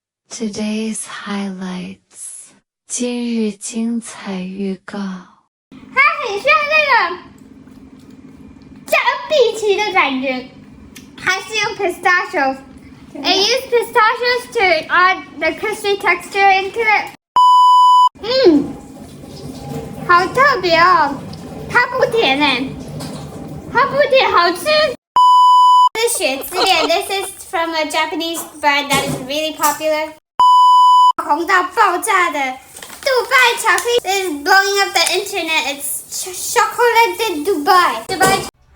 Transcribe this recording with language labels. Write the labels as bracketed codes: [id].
[en] Today's highlights [zh] 今日精彩预告。它很像那个加碧琪的感觉，还是用 pistachios。 [en] I use pistachios to add the crispy texture into it. [zh] 好特别哦，它不甜哎，它不甜，好吃。这是雪之恋 [en] ，This is from a Japanese brand that is really popular. [zh] 红到爆炸的杜拜巧克力 [en] is blowing up the internet. It's chocolate in Dubai. Dubai.